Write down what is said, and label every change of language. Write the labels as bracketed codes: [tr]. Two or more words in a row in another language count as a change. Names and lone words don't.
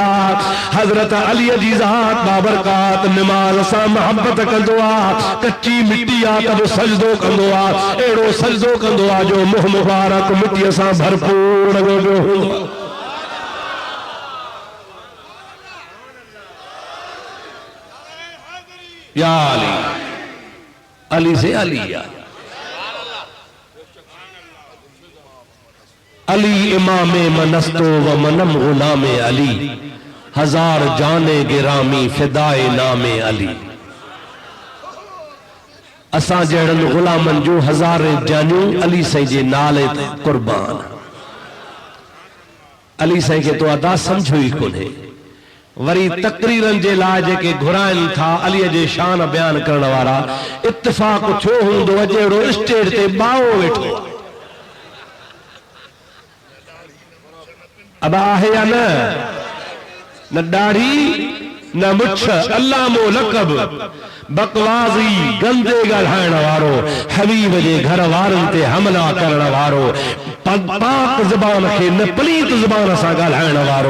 [sd] हज़रत अली जी ज़ात बाबरकात निमाज़ सां मोहब्बत कंदो आहे, कच्ची मिट्टी आहे त बि सजदो कंदो आहे, अहिड़ो सजदो कंदो आहे जो मुंहुं मुबारक मिट्टीअ सां भरपूर लॻो हूंदो आहे। [fa] یا علی، علی سے علی یا علی امامِ منستو و منم غلامِ علی، هزار جانِ گرامی فدای نامِ علی. [sd] असां जहिड़नि गुलामनि जूं हज़ारे जानियूं अली साईं जे नाले ते कुर्बान। अली साईं खे तो अदा समझो ई कोन्हे। वरी तकरीरनि जे लाइ जेके घुराइनि था अलीअ जे शान बयान करण वारा, इत्तिफ़ाक़ थियो हूंदो जहिड़ो स्टेज ते बाओ वेठो अब आहे या न दाढ़ी न मुछ, अल्लामो लक़ब, बकवाज़ी गंदे ॻाल्हाइण वारो, हबीब जे घर वारनि ते हमला करण वारो, पाक ज़बान खे न पलीत ज़बान सां ॻाल्हाइण वारो।